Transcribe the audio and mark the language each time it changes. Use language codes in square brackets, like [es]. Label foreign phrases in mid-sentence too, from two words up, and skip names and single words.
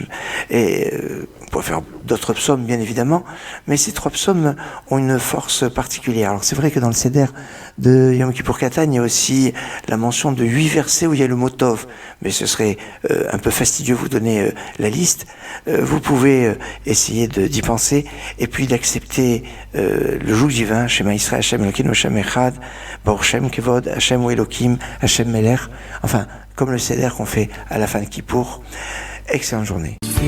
[fr] Et on pourrait faire d'autres psaumes, bien évidemment, mais ces 3 psaumes ont une force particulière. Alors c'est vrai que dans le Seder de Yom Kippour Katan, il y a aussi la mention de 8 versets où il y a le mot Tov, mais ce serait un peu fastidieux vous donner la liste. Vous pouvez essayer d'y penser, et puis d'accepter le joug divin, [he] שמע ישראל ה' אלוקינו ה' אחד ברוך שם כבוד ה' הוא האלוקים ה' מלך, [fr] enfin, comme le Seder qu'on fait à la fin de Kippour. Excellente journée.